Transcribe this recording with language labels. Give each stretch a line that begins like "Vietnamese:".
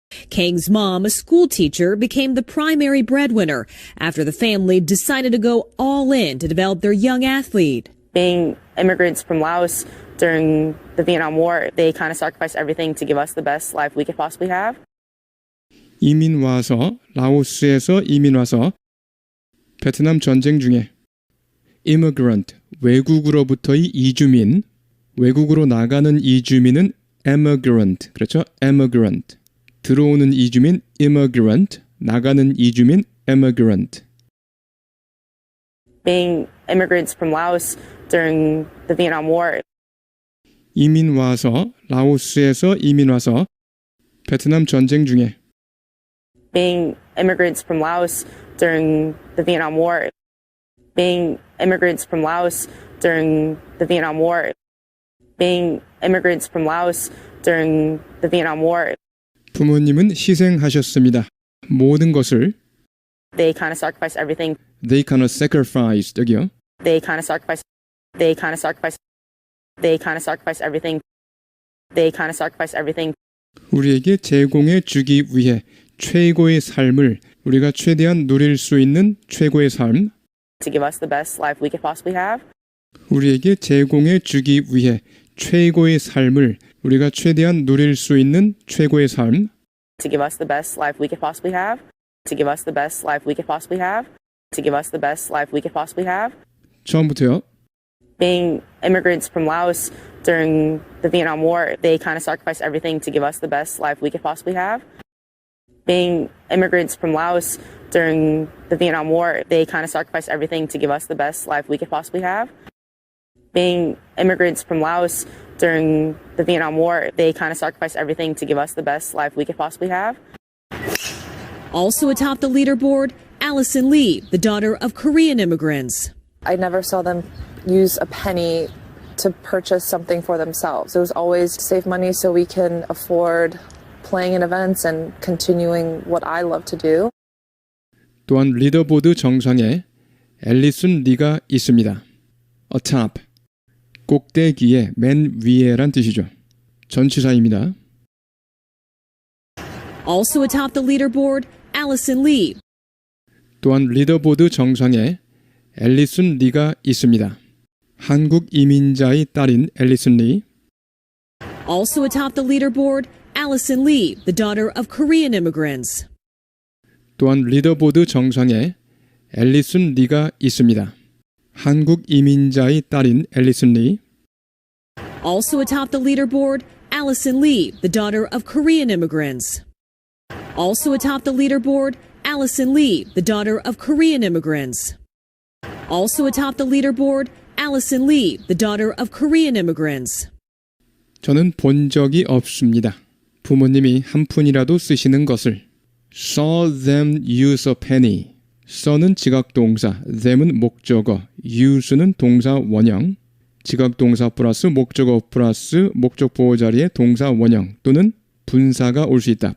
English: Kang's mom, a school teacher, became the primary breadwinner after the family decided to go all in to develop their young athlete. Being immigrants from Laos during the Vietnam War, they kind of sacrificed everything to give us the best life we could possibly have.
Korean: 이민 와서, 라오스에서 이민 와서, 베트남 전쟁 중에 immigrant, 외국으로부터의 이주민, 외국으로 나가는 이주민은
English: immigrant. 그렇죠? immigrant.
Korean: 들어오는 이주민 immigrant, 나가는 이주민 immigrant.
English: Being immigrants from Laos during the Vietnam War,
Korean: 이민 와서 라오스에서 이민 와서 베트남 전쟁 중에
English: being immigrants from Laos during the Vietnam War, being immigrants from Laos during the Vietnam War, being immigrants from Laos during the Vietnam War.
Korean: 부모님은 희생하셨습니다. 모든 것을
English: They kind of sacrificed everything. they kind of sacrificed
Korean: 여기요.
English: They kind of sacrificed. They kind of sacrificed. They kind of sacrificed everything. They kind of sacrificed everything
Korean: 우리에게 제공해 주기 위해 최고의 삶을 우리가 최대한 누릴 수 있는 최고의 삶
English: to give us the best life we could possibly have.
Korean: 우리에게 제공해 주기 위해 최고의 삶을 우리가 최대한 누릴 수 있는 최고의 삶
English: To give us the best life we could possibly have. To give us the best life we could possibly have. To give us the best life we could possibly have.
Korean: 처음부터요.
English: Being immigrants from Laos during the Vietnam War, they kind of sacrificed everything to give us the best life we could possibly have. Being immigrants from Laos during the Vietnam War, they kind of sacrificed everything to give us the best life we could possibly have. Being immigrants from Laos during the Vietnam War, they kind of sacrificed everything to give us the best life we could possibly have. Also atop the leaderboard, Allison Lee, the daughter of Korean immigrants. I never saw them use a penny to purchase something for themselves. It was always to save money so we can afford playing in events and continuing what I love to do.
Korean: 또한 리더보드 정상에 앨리슨 리가 있습니다. atop, 꼭대기에 맨 위에란 뜻이죠. 전치사입니다.
English: Also atop the leaderboard, Allison Lee.
Korean: 또한 리더보드 정상에 앨리슨 리가 있습니다. 한국 이민자의 딸인 앨리슨 리.
English: Also atop the leaderboard, Allison Lee, the daughter of Korean immigrants. 또한 리더보드 정상에 앨리슨 리가 있습니다. 한국 이민자의 딸인 앨리슨 리. Also atop the leaderboard, Allison Lee, the daughter of Korean immigrants. Also atop the leaderboard, Allison Lee, the daughter of Korean immigrants. Also atop the leaderboard, Allison Lee, the daughter of Korean immigrants.
Korean: 저는 본 적이 없습니다. 부모님이 한 푼이라도 쓰시는 것을.
English: Saw them use a penny.
Korean: saw는 지각동사, them은 목적어, use는 동사 원형, 지각동사 플러스 목적어 플러스 목적 보호 자리에 동사 원형 또는 분사가 올 수 있다.